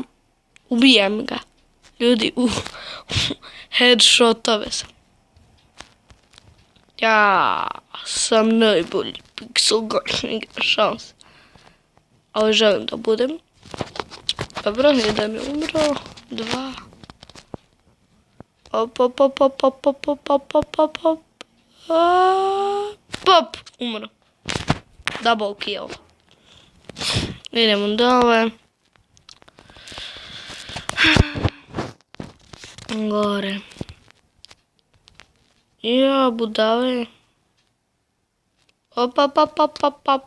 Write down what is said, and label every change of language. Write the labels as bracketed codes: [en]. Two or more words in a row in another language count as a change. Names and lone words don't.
[sr] Ubijem ga. Ljudi, headshotove sam. Ja sam najbolji Pixel Gun igra šans. Ali želim da budem. Dobro, jedan je umro. Dva. Op, op, op, op, op, op, op, op, op, op, op. Pop, umro. [en] Double kill. [sr] Idemo dole. Gore. Ja, budale. Op, op, op, op, op, op.